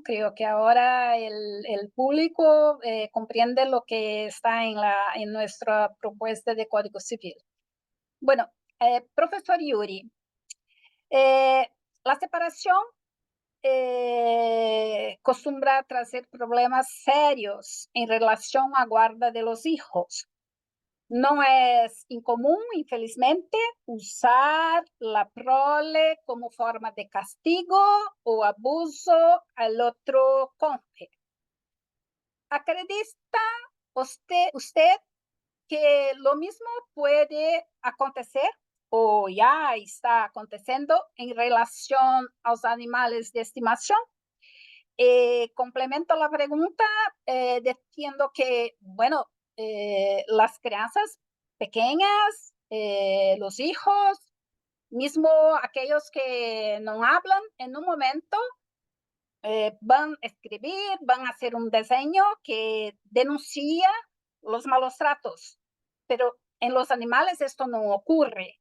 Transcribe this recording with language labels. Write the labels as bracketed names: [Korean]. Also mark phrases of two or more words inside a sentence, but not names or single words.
[Spanish] Creo que ahora el público comprende lo que está en nuestra propuesta de Código Civil. Bueno, profesor Yuri, la separación acostumbra [Portuguese] trazer problemas sérios em relação à guarda [Spanish] de los hijos. [Portuguese] Não é incomum, infelizmente, usar a prole como forma de castigo ou abuso ao outro cônjuge. [Spanish] Acredita usted que lo mismo puede acontecer o ya está acontecendo en relación a los animales de estimación? Complemento la pregunta diciendo que, bueno, las crianzas pequeñas, los hijos, mismo aquellos que no hablan en un momento, van a escribir, van a hacer un diseño que denuncia los malos tratos, pero en los animales esto no ocurre.